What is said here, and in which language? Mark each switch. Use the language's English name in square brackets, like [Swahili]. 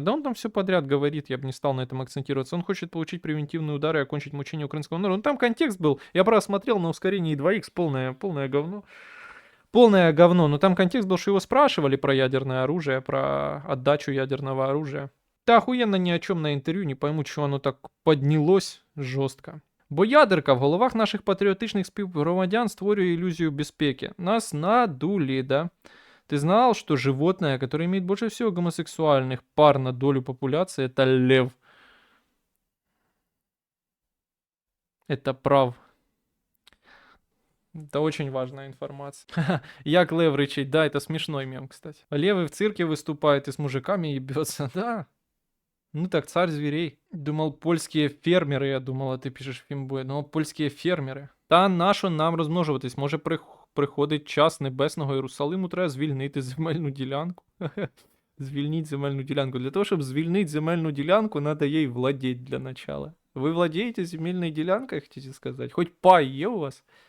[Russian] Да он там все подряд говорит, я бы не стал на этом акцентироваться. Он хочет получить превентивные удары и окончить мучение украинского народа. Ну там контекст был. Я просто смотрел на ускорении 2х, полное говно. Полное говно, но там контекст был, что его спрашивали про ядерное оружие, про отдачу ядерного оружия. Та охуенно ни о чем на интервью, не пойму, чего оно так поднялось жорстко. [Ukrainian] Бо ядерка в головах наших патріотичних співгромадян створює ілюзію безпеки. [Russian] Нас надули, да? Ты знал, что животное, которое имеет больше всего гомосексуальных пар на долю популяции, это лев? Это прав. Это очень важная информация. Як лев рычить, да, это смешной мем, кстати. Левы в цирке выступает и с мужиками ебется, да. Ну так, царь зверей. Думал, польские фермеры, я думал, а ты пишешь фімбой. [Ukrainian] Ну, польські фермери. Та нащо нам розмножуватись? Може приходить час небесного Єрусалиму, треба звільнити земельну ділянку. Звільніть земельну ділянку. Для того, щоб звільнити земельну ділянку, [Russian] надо їй владеть для начала. [Ukrainian] Ви владієте земельною ділянкою, хотите сказати? Хоч пай є у вас?